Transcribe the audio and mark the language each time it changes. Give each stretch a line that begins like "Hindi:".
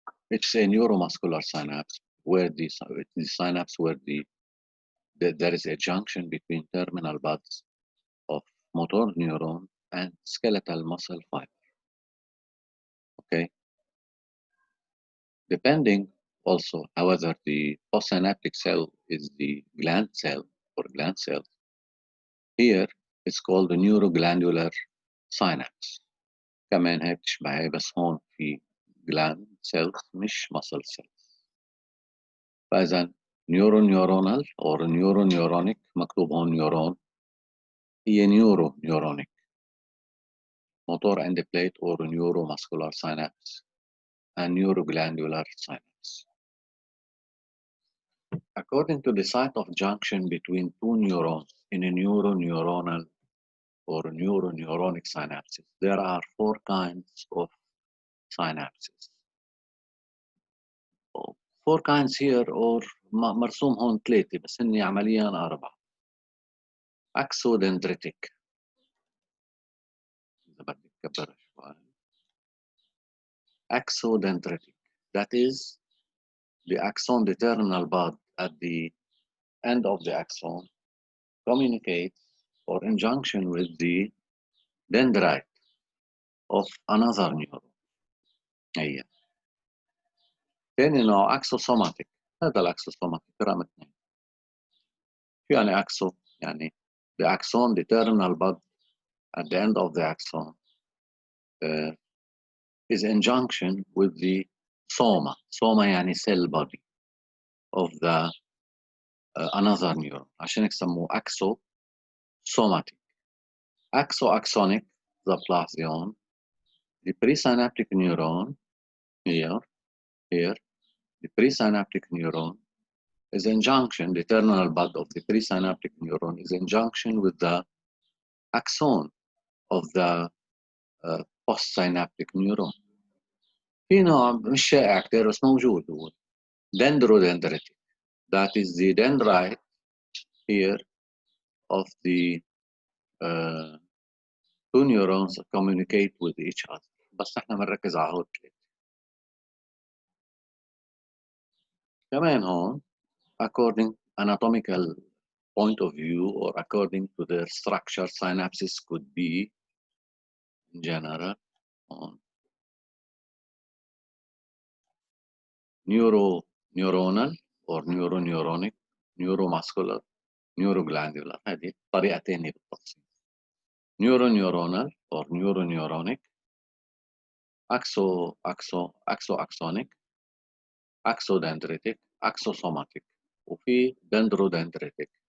English: It's a neuromuscular synapse where the synapse where there is a junction between terminal buds of motor neuron and skeletal muscle fiber. Okay. Depending also, however, the postsynaptic cell is the gland cell or gland cells. Here it's called the neuroglandular synapse.
Arabic: كمان هي بتشبه بس هون في gland cells مش muscle cells.
English: فإذا neuronal or neuroneuronic
Arabic: مكتوب هون
English: neuron هي neuroneuronic motor endoplate or neuromuscular synapse and neuroglandular synapse. According to the site of junction between two neurons in a neuronal or neuroneuronic synapses, there are 4 kinds of synapses. 4 kinds here or
Arabic: مرسوم هون 3 بس هن عمليا 4.
English: Axodendritic.
Arabic: إذا بدك تكبرها شوي. Axodendritic.
English: That is the axon, the terminal bud at the end of the axon communicates or in junction with the dendrite of another neuron.
Arabic: هي. ثاني نوع axosomatic. هذا الاكسوسوماتيك رقم 2. شو يعني axo؟ يعني
English: the axon, the terminal bud at the end of the axon is in junction with the soma. Soma
Arabic: يعني
English: cell body of the another neuron.
Arabic: عشان هيك سموه axosomatic.
English: Axonic
Arabic: إذا بتلاحظي هون
English: the presynaptic neuron here, the presynaptic neuron is in junction, the terminal bud of the presynaptic neuron is in junction with the axon of the postsynaptic neuron.
Arabic: في نوع مش شائع كتير بس موجود هو dendrodendritic.
English: That is the dendrite here of the 2 neurons communicate with each other.
Arabic: بس احنا بنركز على هول 3. كمان هون
English: according anatomical point of view or according to their structure, synapses could be in general on neuronal or neuroneuronic, neuromuscular, neuroglandular.
Arabic: هذه طريقة ثانية بالتفصيل.
English: Neuroneuronal or neuroneuronic, axonic, axodendritic, axosomatic, وفي dendrodendritic.